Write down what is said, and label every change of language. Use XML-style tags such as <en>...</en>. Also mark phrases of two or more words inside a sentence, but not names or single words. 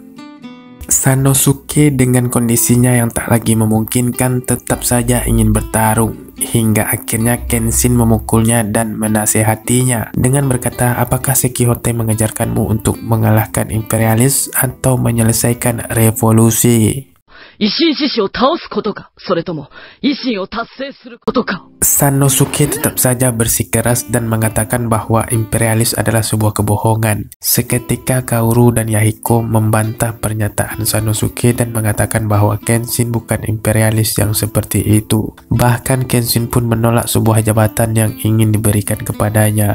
<id>Sanosuke dengan kondisinya yang tak lagi memungkinkan tetap saja ingin bertarung, hingga akhirnya Kenshin memukulnya dan menasehatinya dengan berkata, "Apakah Sekihote mengajarkanmu untuk mengalahkan imperialis atau menyelesaikan revolusi?"</id> <ja>維新志士を倒すことか、それとも維新を達成することか。</ja> <id>Sanosuke tetap saja bersikeras dan mengatakan bahwa imperialis adalah sebuah kebohongan. Seketika Kaoru dan Yahiko membantah pernyataan Sanosuke dan mengatakan bahwa Kenshin bukan imperialis yang seperti itu. Bahkan Kenshin pun menolak sebuah jabatan yang ingin diberikan kepadanya.</id>